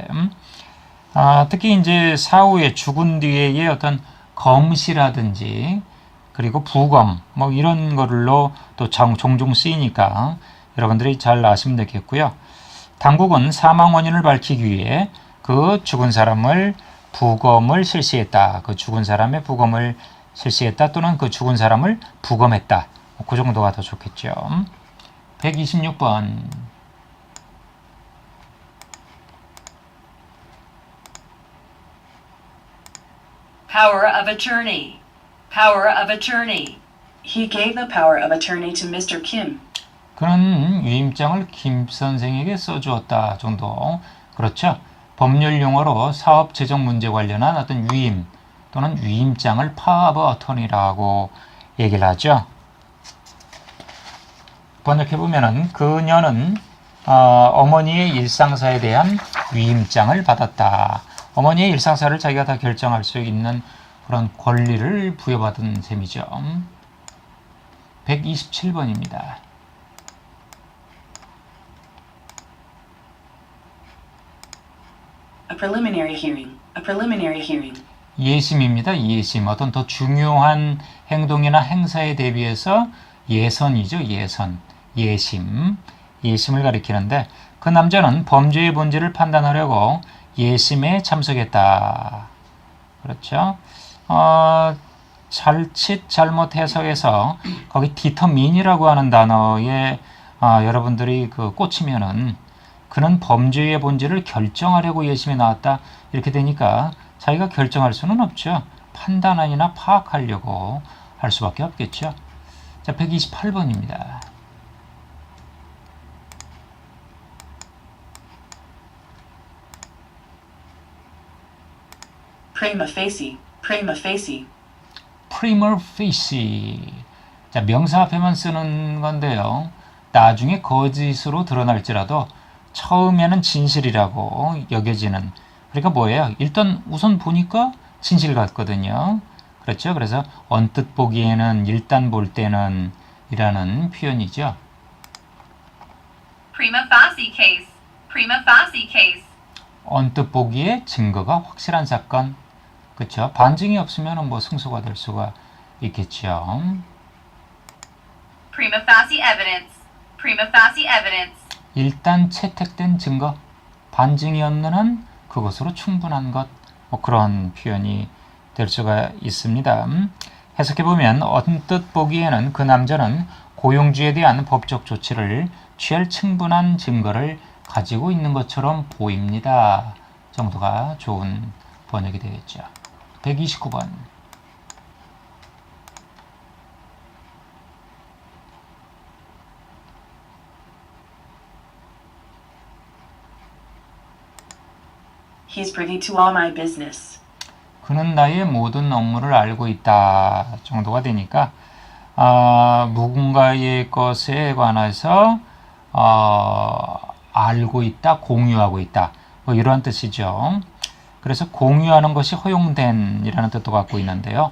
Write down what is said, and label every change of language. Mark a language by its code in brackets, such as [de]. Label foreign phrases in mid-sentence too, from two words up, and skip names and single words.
[ko] 특히 이제 사후에 죽은 뒤에의 어떤 검시라든지 그리고 부검 뭐 이런 걸로 또 종종 쓰이니까 여러분들이 잘 아시면 되겠고요. 당국은 사망 원인을 밝히기 위해 그 죽은 사람을 부검을 실시했다. 그 죽은 사람의 부검을 실시했다 또는 그 죽은 사람을 부검했다. 그 정도가 더 좋겠죠. 126번. [en] Power of attorney. Power of attorney. He gave the power of attorney to Mr. Kim. [ko] 그는 위임장을 김 선생에게 써주었다 정도. 그렇죠. 법률 용어로 사업 재정 문제 관련한 어떤 위임 또는 위임장을 [en] power of attorney [ko] 라고 얘기를 하죠. 번역해보면은 그녀는 어머니의 일상사에 대한 위임장을 받았다. 어머니의 일상사를 자기가 다 결정할 수 있는 그런 권리를 부여받은 셈이죠. 127번입니다. [en] A preliminary hearing. A preliminary hearing. [ko] 예심입니다. 예심. 어떤 더 중요한 행동이나 행사에 대비해서 예선이죠. 예선. 예심. 예심을 가리키는데 그 남자는 범죄의 본질을 판단하려고 예심에 참석했다. 그렇죠. 자칫 잘못 해석해서 거기 determine이라고 하는 단어에 여러분들이 그 꽂히면은 그는 범죄의 본질을 결정하려고 예심에 나왔다. 이렇게 되니까 자기가 결정할 수는 없죠. 판단이나 파악하려고 할 수밖에 없겠죠. 자, 128번입니다. [la] Prima facie. Prima facie. prima facie. [ko] 자, 명사 앞에만 쓰는 건데요. 나중에 거짓으로 드러날지라도 처음에는 진실이라고 여겨지는. 그러니까 뭐예요? 일단 우선 보니까 진실 같거든요. 그렇죠? 그래서 언뜻 보기에는 일단 볼 때는 이라는 표현이죠. [la] Prima facie [en] case. [la] Prima facie [en] case. [ko] 언뜻 보기에 증거가 확실한 사건. 그렇죠? 반증이 없으면 뭐 승소가 될 수가 있겠죠. [la] Prima facie [en] evidence. [la] Prima facie [en] evidence. [ko] 일단 채택된 증거, 반증이 없는 한 그것으로 충분한 것, 뭐 그런 표현이 될 수가 있습니다. 해석해보면 언뜻 보기에는 그 남자는 고용주에 대한 법적 조치를 취할 충분한 증거를 가지고 있는 것처럼 보입니다. 정도가 좋은 번역이 되겠죠. 129번. [en] He's privy to all my business. [ko] 그는 나의 모든 업무를 알고 있다 정도가 되니까 누군가의 것에 관해서 알고 있다, 공유하고 있다 뭐 이런 뜻이죠. 그래서 공유하는 것이 허용된 이라는 뜻도 갖고 있는데요.